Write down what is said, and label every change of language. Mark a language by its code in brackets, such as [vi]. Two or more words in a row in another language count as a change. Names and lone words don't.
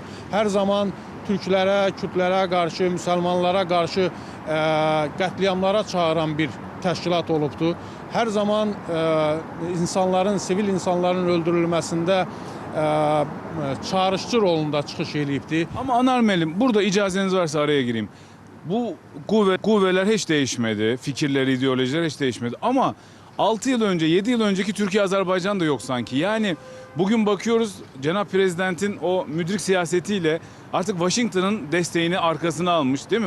[az] Hər zaman türklərə, kürdlərə qarşı, müsəlmanlara qarşı qətliamlara çağıran bir təşkilat olubdur. Hər zaman insanların, sivil insanların öldürülməsində çağrışçı rolunda çıxış eləyibdir. [tr] Ama Anar Müəllim, burada icazeniz varsa araya gireyim. Bu kuvveler hiç değişmedi. Fikirleri, ideolojiler hiç değişmedi. Ama 6 yıl önce, 7 yıl önceki Türkiye-Azerbaycan da yok sanki. Yani bugün bakıyoruz Cenab Prezident'in o müdrik siyasetiyle artık Washington'ın desteğini arkasına almış, değil mi?